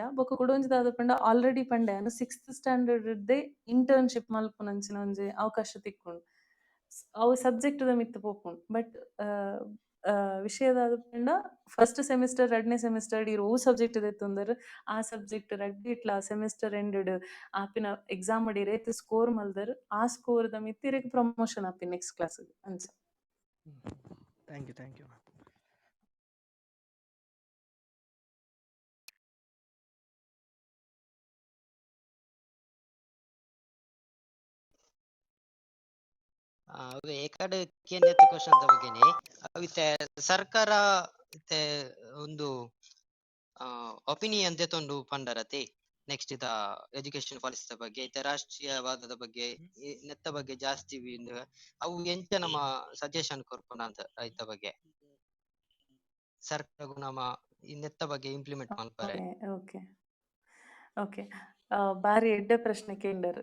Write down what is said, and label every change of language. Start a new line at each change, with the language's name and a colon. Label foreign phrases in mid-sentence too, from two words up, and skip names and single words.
Tulu: ಬೊಕ ಕುಡೊಂಜಿ ದಾದ ಪಂಡ ಆಲ್ರೆಡಿ ಪಂಡೆನು 6th ಸ್ಟ್ಯಾಂಡರ್ಡ್‌ಡ್ದೆ ಇಂಟರ್ನ್‌ಶಿಪ್ ಮಲ್ಪುನಂಚಿನ ಒಂಜಿ ಅವಕಾಶ ತಿಕ್ಕುಂಡು. ಅವು ಸಬ್ಜೆಕ್ಟ್‌ದ ಮಿತ್ತ್ ಪೋಪುಂಡು. ಬಟ್ ವಿಷಯದಾದ್ ಪಂಡ
English: first semester
Tulu: ಎರಡನೇ ಸೆಮಿಸ್ಟರ್ ಇರು ಒವು ಸಬ್ಜೆಕ್ಟ್ ದೆತ್ತೊಂದರ್ ಆ ಸಬ್ಜೆಕ್ಟ್ ರಡ್ಡ್ ಇಟ್ಲ
English: semester end
Tulu: ಆಪಿನ ಎಕ್ಸಾಮ್ ಅಡಿ ರೇತ್ ಸ್ಕೋರ್ ಮಲ್ದರ್ ಆ ಸ್ಕೋರ್ ದ ಮಿತ್ತಿರೆಗ್ ಪ್ರಮೋಷನ್ ಆಪಿನ
English: next class
Tulu: ಅಂಚ.
English: thank you thank you.
Tulu: ಅವೆ ಏಕಡೆ ಕೇಂದ್ರಿತ ಕ್ವಶನ್ ಬಗ್ಗೆನೆ ಅವಿತೆ ಸರ್ಕಾರ ಇತ್ತೆ ಒಂದು ಒಪಿನಿಯನ್ ದೆತೊಂಡು ಪಂಡರತೆ ನೆಕ್ಸ್ಟ್ ಇದ
English: education policy
Tulu: ಬಗ್ಗೆ ಇತ್ತೆ ರಾಷ್ಟ್ರೀಯವಾದದ ಬಗ್ಗೆ ನೆತ್ತ ಬಗ್ಗೆ ಜಾಸ್ತಿ ಅವು ಎಂಚ ನಮ್ಮ ಸಜೆಷನ್ ಕೊರ್ಪುನ ಅಂತ ಐತ ಬಗ್ಗೆ ಸರ್ಕಾರ ನಮ್ಮ ಈ ನೆತ್ತ ಬಗ್ಗೆ ಇಂಪ್ಲಿಮೆಂಟ್ ಮಲ್ಪರೆ.
English: okay okay
Tulu: ಬಾರಿ ಎಡ್ಡೆ ಪ್ರಶ್ನೆ ಕೇಂಡರ್.